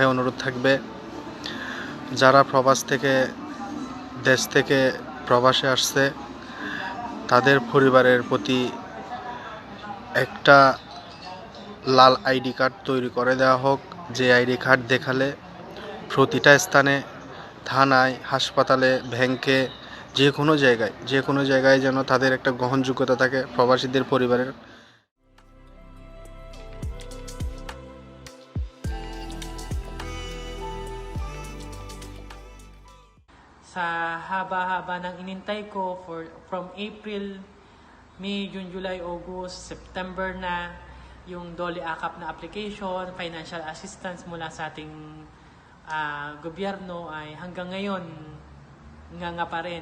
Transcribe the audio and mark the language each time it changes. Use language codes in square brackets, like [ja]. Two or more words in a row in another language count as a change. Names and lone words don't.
[bn] অনুরোধ থাকবে, যারা প্রবাস থেকে দেশ থেকে প্রবাসে আসছে তাদের পরিবারের প্রতি একটা লাল আইডি কার্ড তৈরি করে দেওয়া হোক, যে আইডি কার্ড দেখালে প্রতিটা স্থানে, থানায়, হাসপাতালে, ব্যাংকে, যে কোনো জায়গায় যেন তাদের একটা গ্রহণযোগ্যতা থাকে প্রবাসীদের পরিবারের। [tl] Sa haba-haba ng inintay ko [en] from April, May, June, July, August, September [tl] na yung DOLE AKAP na application, [en] financial assistance [tl] mula sa ating gobyerno ay hanggang ngayon nga pa rin.